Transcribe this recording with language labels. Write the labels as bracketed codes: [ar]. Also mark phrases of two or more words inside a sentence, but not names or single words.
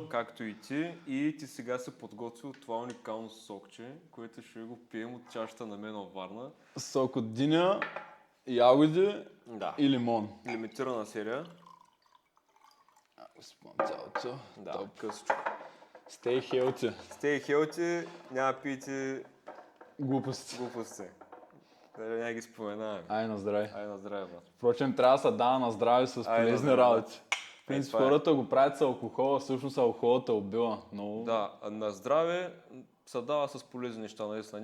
[bg] както и ти. И ти сега се подготвил това уникално сокче, което ще го пием от чашата на Мен Варна. Сок от диня, ягоди Да. и лимон. Лимитирана серия. Цялото. Да, късчо. [en] Stay healthy. Stay healthy, [bg] няма пийте Глупости. глупости. Няма ги споменаваме. Ай на здраве. Айде на здраве, брат. Впрочем, трябва да се дава на здраве с Ай, полезни на здраве. работи. В принцип, това е. хората го правят с алкохола, всъщност алкохолът е убила. Но... Да, на здраве се дава с полезни неща, наистина.